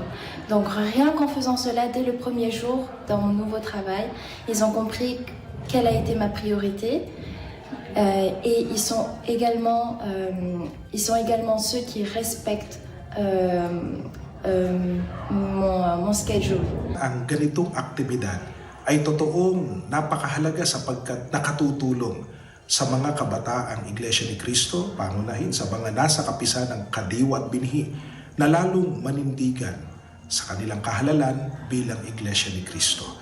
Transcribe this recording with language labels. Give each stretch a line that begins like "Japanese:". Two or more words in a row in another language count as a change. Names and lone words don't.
French: Donc rien qu'en faisant cela, dès le premier jour dans mon nouveau travail, ils ont compris quelle a été ma priorité. Et ils sont également ceux qui respectent mon schedule.
Filipino: Ang ganitong aktibidad ay totoong napakahalaga sapagkat nakatutulong sa mga kabataang Iglesia ni Cristo, pangunahin sa mga nasa kapisan ng kadiwa at binhi na lalong manindigan sa kanilang kahalalan bilang Iglesia ni Cristo.